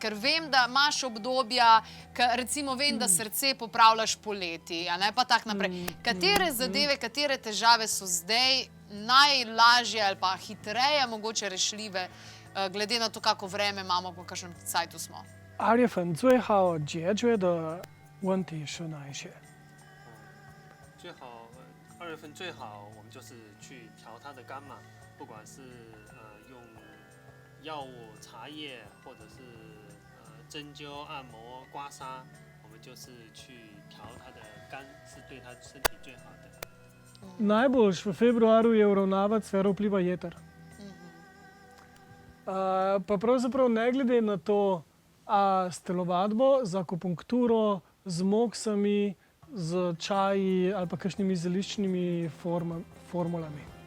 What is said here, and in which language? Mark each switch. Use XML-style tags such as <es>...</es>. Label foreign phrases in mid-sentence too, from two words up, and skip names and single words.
<sl>Ker vem, da imaš obdobja, recimo vem, da srce popravljaš poleti, pa tak naprej. Katere zadeve, katere težave so zdaj najlažje ali pa hitreje mogoče rešljive, glede na to, kako vreme imamo, po kakšnem cajtu smo?</sl> <zh>2 月份最好解决的问题是哪一些？最好2月份最好，我们就是去调它的肝嘛，不管是用药物、茶叶，或者是针灸、按摩、刮痧，我们就是去调它的肝，是对它身体最好的。</zh> <sl>Najboljš v februarju je uravnavati sfero vpliva jeter. Pa pravzaprav ne glede na to, a s telovadbo, z akupunkturo, z moksami, z čaji ali pa kakšnimi zeliščnimi formulami.</sl>